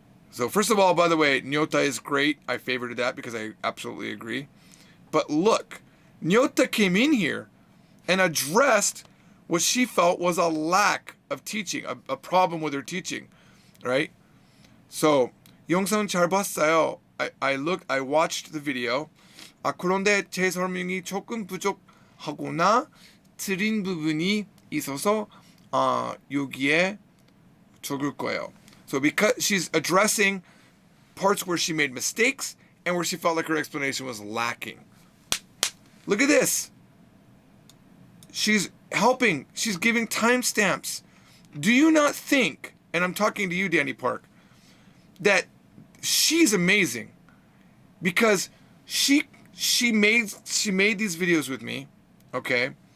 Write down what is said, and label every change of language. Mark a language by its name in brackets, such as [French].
[English] So first of all, by the way, Nyota is great. I favorited that because I absolutely agree. But look, Nyota came in here and addressed what she felt was a lack of teaching, a problem with her teaching, right? So, [Korean] 영상 잘 봤어요. [English] I watched the video. [Korean] 그런데 제 설명이 조금 부족하거나 틀린 부분이 있어서 여기에 적을 거예요. [English] So because she's addressing parts where she made mistakes and where she felt like her explanation was lacking. Look at this. She's helping. She's giving timestamps. Do you not think, and I'm talking to you, Danny Park, that she's amazing because she made these videos with me, okay?